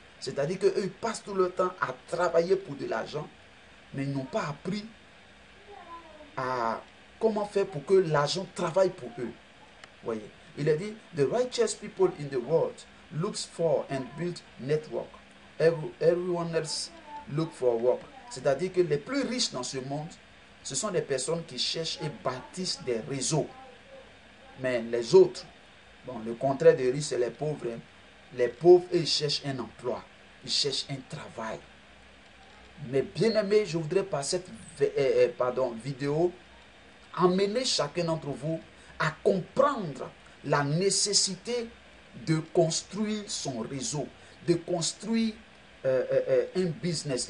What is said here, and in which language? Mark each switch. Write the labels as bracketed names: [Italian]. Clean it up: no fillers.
[French] C'est-à-dire qu'eux passent tout le temps à travailler pour de l'argent, mais ils n'ont pas appris à comment faire pour que l'argent travaille pour eux. Voyez. Il a dit, [English] the righteous people in the world looks for and build network. Everyone else look for work. [French] C'est-à-dire que les plus riches dans ce monde, ce sont des personnes qui cherchent et bâtissent des réseaux. Mais les autres, bon, le contraire des riches, c'est les pauvres. Hein. Les pauvres, ils cherchent un emploi. Ils cherchent un travail. Mais bien aimé, je voudrais par cette vidéo emmener chacun d'entre vous à comprendre la nécessité de construire son réseau, de construire un business.